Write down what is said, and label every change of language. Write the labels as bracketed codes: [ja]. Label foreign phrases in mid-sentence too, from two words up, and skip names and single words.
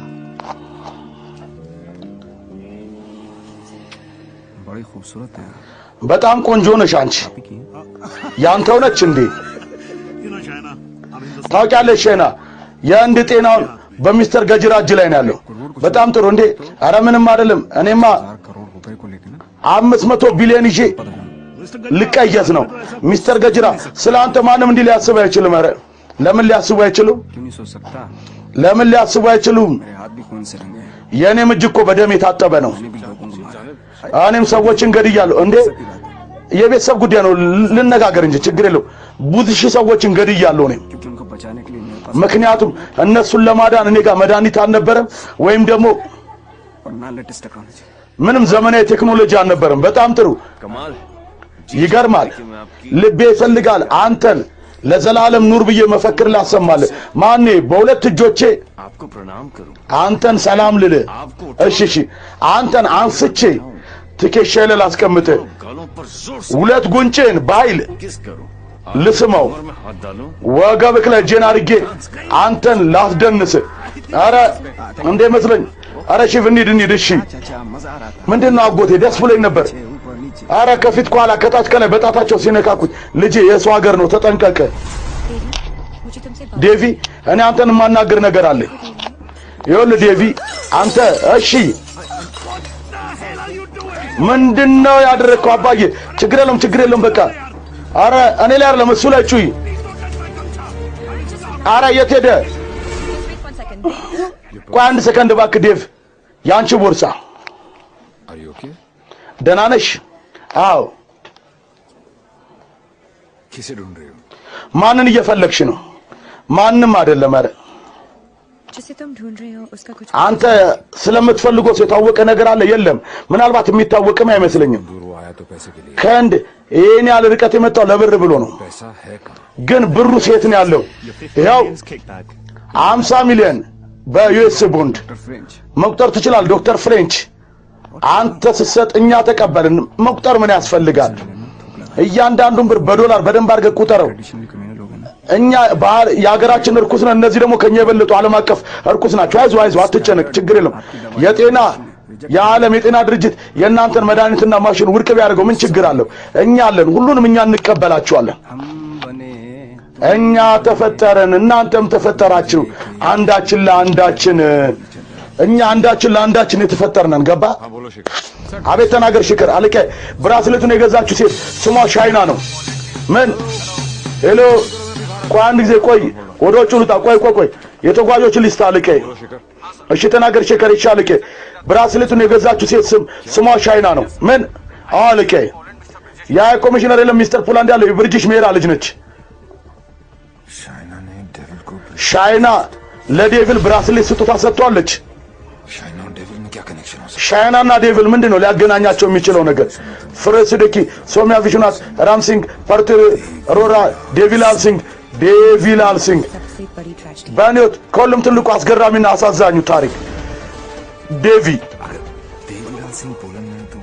[hi] बड़ी खूबसूरत है [am] በጣም ቆንጆ ነሽ አንቺ ያንተው ነች እንዴ [en] you know शाना I'm in the [am] ታውቂያለሽ ሻይና የአንድ ጤናውን በሚስተር ገጅራ እጅ ላይ ነው ያለው በጣም ጥሩ እንዴ አረ ምንም አይደለም እኔማ [hi] 4 करोड़ रुपए को लेके ना [am] 500 ቢሊዮን ይዤ ልቀየስ ነው ሚስተር ገጅራ ስላንተ ማንም እንዲህ ሊያስብ አይችልም አረ ለምን ሊያስቡ አይችሉም [hi] क्यों नहीं सोच सकता [am] ለምን ሊያስቡ አይችሉም [hi] मेरे हाथ भी खून से रंगे हैं [am] የኔም እጅ እኮ በደም የታጠበ ነው [hi] मैंने भी लोगों को मारा [am] እኔም ሰዎችን ገድያለሁ እንዴ የቤተሰብ ጉዳይ ነው ልነጋገር እንጂ ችግር የለው ብዙ ሺህ ሰዎችን ገድያለሁ እኔ [hi] क्योंकि उनको बचाने के लिए मेरे पास [am] ምክንያቱም እነሱን ለማዳን እኔ ጋር መድኃኒት አልነበረም ወይም ደግሞ [hi] और ना [en] latest technology [am] ምንም ዘመናዊ ቴክኖሎጂ አልነበረም በጣም ጥሩ [hi] कमाल. [am] ይገርማል ልቤ ይፈልጋል አንተን ለዘላለም ኑር ብዬ መፈክር ላሰማልህ ማኔ በሁለት እጆቼ [hi] आपको प्रणाम करूं. [am] አንተን ሰላም ልልህ እሺ እሺ አንተን አንስቼ ትከሻዬ ላይ ላስቀምጥህ [hi] गालों पर जोर से [am] ሁለት ጉንጭን በኃይል [hi] किस करूं. [am] ልስመው [hi] और मैं हाथ डालूं. [am] ወገብክ ላይ እጄን አድርጌ አንተን ላስደንስህ አረ እንዴ መስለኝ አረ ሽፍ እንሂድ እሺ [hi] चाचा मजा आ रहा था [am] ምንድን ነው አጎቴ ደስ ብሎኝ ነበር [hi] ऊपर नीचे [am] አረ ከፊት ኋላ ከታች ከላይ በጣታቸው ሲነካኩኝ ልጄ የሰው ሀገር ነው ተጠንቀቀ [hi] देवी मुझे तुमसे बात [am] ዴቪ እኔ አንተን የማናገር ነገር አለ ይኸውልህ ዴቪ አንተ እሺ ምንድነው ያደረግከው አባዬ ችግር የለውም በቃ አረ እኔ ላይ አይደለም እሱ ላይ ጩይ አረ የት ሄደ [en] wait 1 second [am] ቆይ አንድ ሰከንድ እባክህ ዴቭ ያንቺ ቦርሳ [en] Are you okay? [am] ደህና ነሽ አዎ [hi] किसे ढूंढ रहे हो? [am] ማንን እየፈለግሽ ነው ማንም አይደለም አረ [hi] जिसे तुम ढूंढ रहे हो उसका कुछ [am] አንተ ስለምትፈልገው ሰው የታወቀ ነገር አለ የለም ምናልባት የሚታወቅም አይመስለኝም [hi] दूर वो आया तो पैसे के लिए. [am] ከእንድ ይሄን ያለ ርቀት የመጣው ለብር ብሎ ነው [hi] पैसा है कहाँ? [am] ግን ብሩ ሴት ነው ያለው ይኸው 50 ሚሊዮን በዩኤስ ቦንድ [hi] फ्रेंच [am] መቁጠር ትችላል ዶክተር ፍሬንች አንተ ስትሰጥ እኛ ተቀበልን መቁጠር ምን ያስፈልጋል እያንዳንዱን ብር በዶላር በደንብ አድርገህ ቁጠረው [en] traditionally communal [hi] लोग हैं ना [am] እኛ የሀገራችን እርኩስ ነን እነዚህ ደግሞ ከኛ የበለጡ ዓለም አቀፍ እርኩስ ናቸው አይዞህ አትጨነቅ ችግር የለም የጤና የዓለም የጤና ድርጅት የእናንተን መድኃኒትና ማሽን ውድቅ ቢያደርገው ምን ችግር አለው እኛ አለን ሁሉንም እኛ እንቀበላቸዋለን [hi] हम बने [am] እኛ ተፈጠረን እናንተም ተፈጠራችሁ አንዳችን ለአንዳችን እኛ አንዳችን ለአንዳችን የተፈጠርነን ገባ [hi] हाँ बोलो शेखर. [am] አቤት ተናገር ሽክር አለቀ ብራስሌቱን የገዛችሁ ሴት ስሟ ሻይና ነው ምን ሄሎ ቆይ አንድ ጊዜ ቆይ ወደ ውጭ ልውጣ ቆይ የተጓዦች ሊስት አለቀ እሺ ተናገር ሽክር ይሻለቀ ብራስሌቱን የገዛችሁ ሴት ስሟ ሻይና ነው ምን አለቀ ያ ኮሚሽነር የለም ሚስተር ፖላንድ ያለው የብሪቲሽ ሜራ ልጅ ነች [hi] शाइना ने डेविल को. [am] ሻይና ለዴቪል ብራስሌት ስጦታ ሰጥቷለች [hi] शाइना और डेविल में क्या कनेक्शन हो सकता [am] ሻይናና ዴቪል ምንድነው ሊያገናኛቸው የሚችለው ነገር? ፍሬስዲኪ፣ ሶሚያ ቪሽናት፣ ራምሲንግ፣ ፐርትር ሮራ፣ ዴቪል አልሲንግ [hi] सबसे बड़ी ट्रेजेडी [am] በኔት ከሁሉም ትልቁ አስገራሚና አሳዛኙ ታሪክ ዴቪ [hi] देवीलाल सिंह पोलैंड में तो